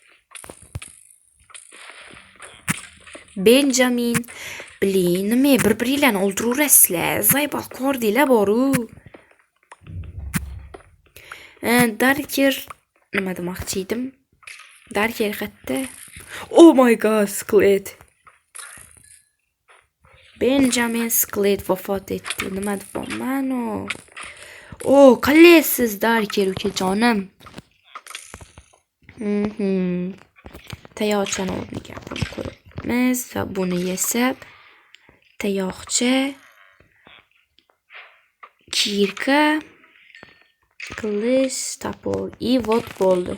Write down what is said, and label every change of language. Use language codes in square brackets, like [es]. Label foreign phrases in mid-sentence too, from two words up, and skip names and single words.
[uz] Benjamin bilin, nima bir-biringlarni o'ldiraverasizlar. Zaybal ko'rdinglar boru. Darker nima demoqchi edim? Darker qayerda? [en] Oh my god, [uz] skelet. Benjamin skelet vafot etdi. Nima deyapman? Oh, qalaysiz Darker ukajonim. Tayoqchani o'rniga qo'yamiz va buni yesab tayoqcha, kirka, qilich, topor [ru] и вот [uz] bo'ldi.